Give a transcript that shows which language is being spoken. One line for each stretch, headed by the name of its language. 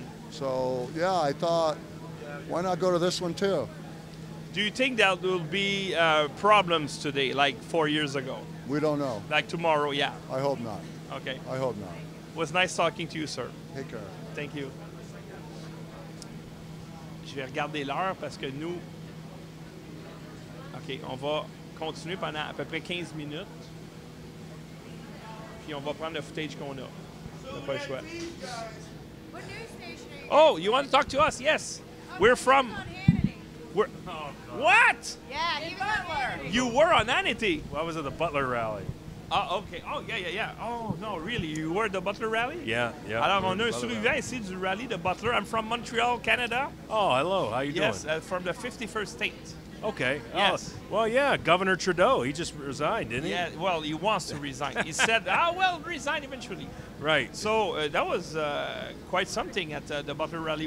English: So, I thought, why not go to this one too? Do you think that there will be problems today, like 4 years ago? We don't know. Like tomorrow, yeah. I hope not. Okay. I hope not. It was nice talking to you, sir. Take care. Thank you.
French: Je vais regarder l'heure parce que nous... OK, on va continuer pendant à peu près 15 minutes. Puis on va prendre le footage qu'on a. On n'a pas le choix.
English: Oh, you want to talk to us? Yes. We're from... We're, what? Yeah, he was Butler. You were on Hannity. Well, I was at the Butler rally. Ah, OK. Oh, yeah. Oh, no, really? You were at the Butler rally? Yeah.
French: Alors, on a un survivant ici du rally de Butler.
English: I'm from Montreal, Canada. Oh, hello. How you doing? Yes, from the 51st state. Okay. Yes. Oh, well, yeah, Governor Trudeau, he just resigned, didn't he? Yeah, well, he wants to resign. He said, resign eventually. Right. So that was quite something at the Butler rally.